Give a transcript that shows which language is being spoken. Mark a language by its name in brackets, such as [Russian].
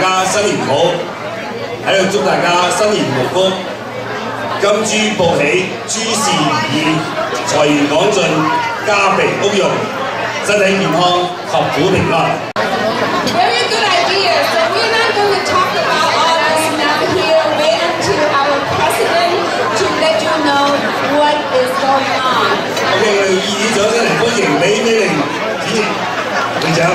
[Cantonese] 新年好，喺度祝大家新年無福，金豬報喜，諸事如意，財源廣進，家肥屋潤，身體健康，合府平安。 [English] Very good idea. So we're not going to talk about all this now here. Wait until our president to let you know what is going on. [Cantonese] OK， 我哋議長先嚟歡迎李美玲主席，會長。